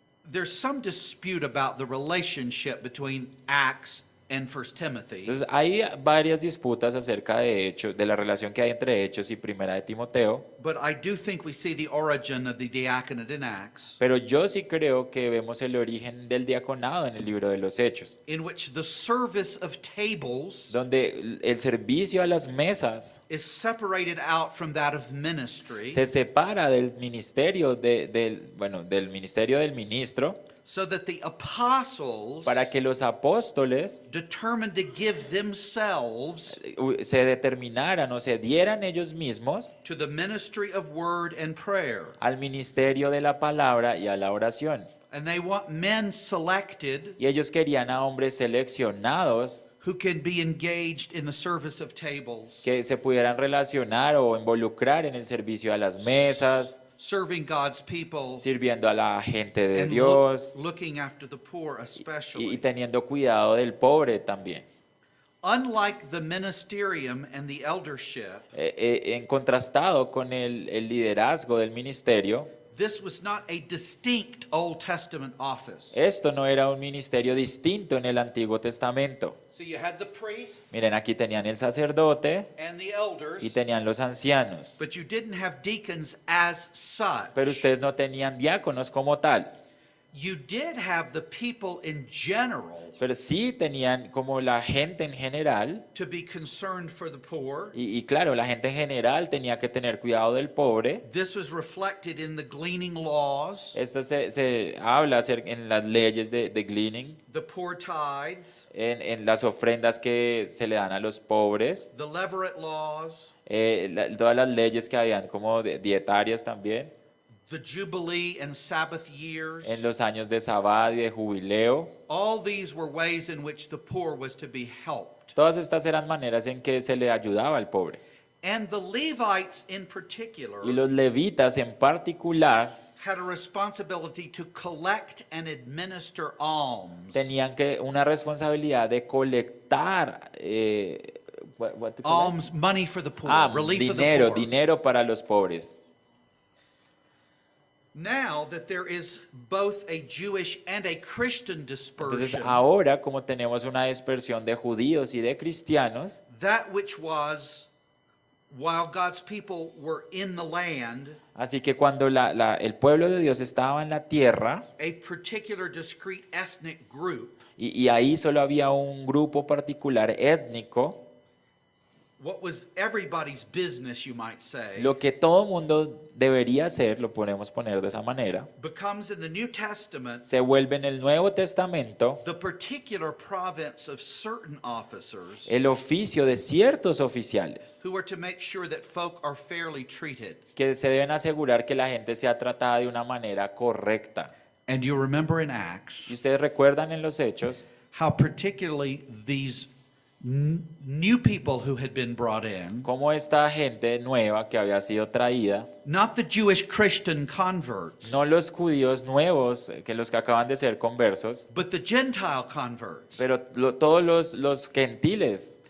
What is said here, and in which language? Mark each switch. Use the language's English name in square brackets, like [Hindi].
[English] There's some dispute about the relationship between Acts and 1 Timothy. [Spanish] Entonces hay varias disputas acerca de Hechos, de la relación que hay entre Hechos y Primera de Timoteo, [English] But I do think we see the origin of the diaconate in Acts, [Spanish] pero yo sí creo que vemos el origen del diaconado en el libro de los Hechos, [English] in which the service of tables [Spanish] donde el servicio a las mesas [English] is separated out from that of ministry, [Spanish] se separa del ministerio del ministerio del ministro, [English] so that the apostles [Spanish] para que los apóstoles [English] determined to give themselves [Spanish] se determinaran o se dieran ellos mismos [English] to the ministry of word and prayer. [Spanish] al ministerio de la palabra y a la oración. [English] And they want men selected [Spanish] Y ellos querían a hombres seleccionados [English] who can be engaged in the service of tables, [Spanish] que se pudieran relacionar o involucrar en el servicio a las mesas, [English] serving God's people, [Spanish] sirviendo a la gente de [English] and [Spanish] Dios [English] looking after the poor especially. [Spanish] y teniendo cuidado del pobre también. [English] Unlike the ministerium and the eldership, [Spanish] En contrastado con el liderazgo del ministerio, [English] this was not a distinct Old Testament office. [Spanish] esto no era un ministerio distinto en el Antiguo Testamento. [English] So you had the priest [Spanish] Miren, aquí tenían el sacerdote [English] and the elders, [Spanish] y tenían los ancianos, [English] but you didn't have deacons as such. [Spanish] pero ustedes no tenían diáconos como tal. [English] You did have the people in general [Spanish] Pero sí tenían como la gente en general, [English] to be concerned for the poor. [Spanish] y claro, la gente en general tenía que tener cuidado del pobre. [English] This was reflected in the gleaning laws, [Spanish] Esto se habla en las leyes de gleaning, [English] the poor tithes, [Spanish] en las ofrendas que se le dan a los pobres, [English] the levirate laws, [Spanish] todas las leyes que habían como dietarias también, [English] the Jubilee and Sabbath years. [Spanish] en los años de Sabbat y de jubileo. [English] All these were ways in which the poor was to be helped. [Spanish] Todas estas eran maneras en que se le ayudaba al pobre. [English] And the Levites in particular [Spanish] Y los levitas en particular [English] had a responsibility to collect and administer alms. [Spanish] tenían una responsabilidad de colectar [English] what to collect? Alms, money for the poor, relief for the [Spanish] dinero, [English] poor. [Spanish] dinero para los pobres. [English] Now that there is both a Jewish and a Christian [Spanish] Entonces [English] dispersion, [Spanish] ahora, como tenemos una dispersión de judíos y de cristianos, [English] that which was while God's people were in the land, [Spanish] así que cuando el pueblo de Dios estaba en la tierra, [English] a particular discrete ethnic group, [Spanish] y ahí solo había un grupo particular étnico, [English] what was everybody's business, you might say, [Spanish] lo que todo mundo debería hacer, lo podemos poner de esa manera, [English] becomes in the New Testament [Spanish] se vuelve en el Nuevo Testamento [English] the particular province of certain officers [Spanish] el oficio de ciertos oficiales [English] who are to make sure that folk are fairly treated. [Spanish] que se deben asegurar que la gente sea tratada de una manera correcta. [English] And you remember in Acts [Spanish] Si ustedes recuerdan en los Hechos, [English] how particularly these new people who had been brought in, [Spanish] cómo esta gente nueva que había sido traída, [English] not the Jewish Christian converts, [Spanish] no los judíos nuevos, que los que acaban de ser conversos, [English] but the Gentile converts, [Spanish] pero todos los gentiles,